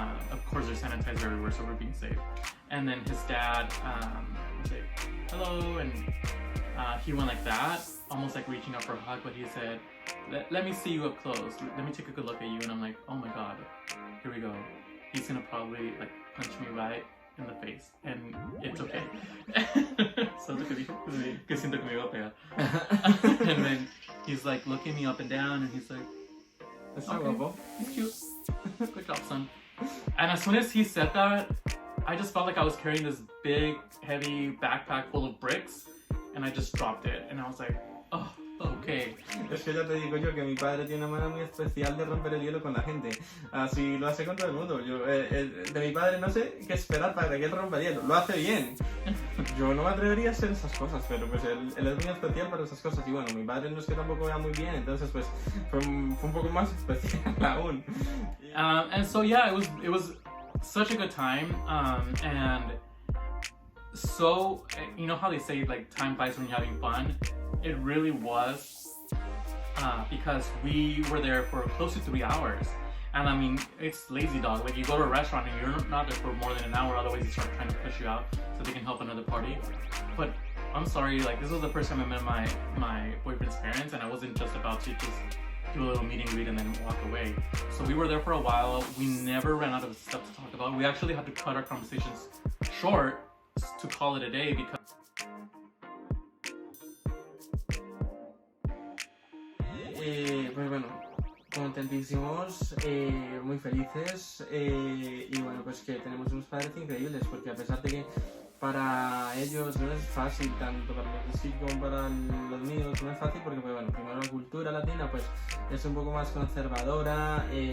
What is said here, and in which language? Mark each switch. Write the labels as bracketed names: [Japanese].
[English] Of course, there's sanitizer everywhere, so we're being safe. And then his dad said, hello, and he went like that, almost like reaching up for a hug, but he said, let me see you up close. Let me take a good look at you. And I'm like, oh my God, here we go. He's gonna probably like punch me right in the face, and it's okay. [Spanish] Siento que siento que me iba a pegar. [English] And then he's like looking me up and down, and he's like, okay, he's cute. Good job, son. And as soon as he said that, I just felt like I was carrying this big, heavy backpack full of bricks, and I just dropped it. And I was like, oh, okay. [Spanish] Es que ya te digo yo que mi padre tiene una manera muy especial de romper el hielo con la gente. Así lo hace con todo el mundo. Yo, de mi padre no sé qué esperar para que él rompa el hielo. Lo hace bien. Yo no me atrevería a hacer esas cosas, pero pues él es muy especial para esas cosas. Y bueno, mi padre no es que tampoco vea muy bien, entonces pues fue un poco más especial aún. [English] And so yeah, it was such a good time. And so, you know how they say like time flies when you're having fun? It really was, because we were there for close to 3 hours. And I mean, it's lazy dog. Like, you go to a restaurant and you're not there for more than an hour, otherwise they start trying to push you out so they can help another party. But I'm sorry, like, this was the first time I met my boyfriend's parents, and I wasn't just about to just do a little meet and greet and then walk away. So we were there for a while. We never ran out of stuff to talk about. We actually had to cut our conversations short to call it a day because [Spanish] pues bueno, contentísimos, muy felices, y bueno, pues que tenemos unos padres increíbles, porque a pesar de que para ellos no es fácil, tanto para los de sí como para los míos, no es fácil porque pues bueno, primero la cultura latina pues es un poco más conservadora,